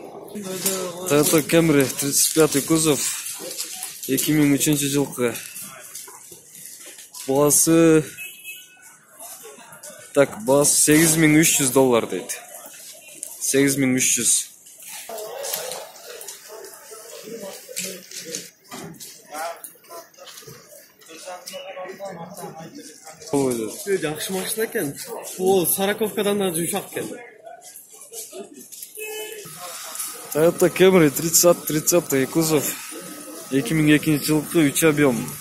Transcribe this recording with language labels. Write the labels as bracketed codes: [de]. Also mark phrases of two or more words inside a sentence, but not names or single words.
[ky] Toyota Camry 35 кузов 2003 жылкы. Баасы 8300 доллар дейт. 8300. [kk] Жақсы машина екен. Ол Сараковкадан да жұмшақ екен. [ky] Toyota Camry 30 кузов 2002 жылкы 3 объем.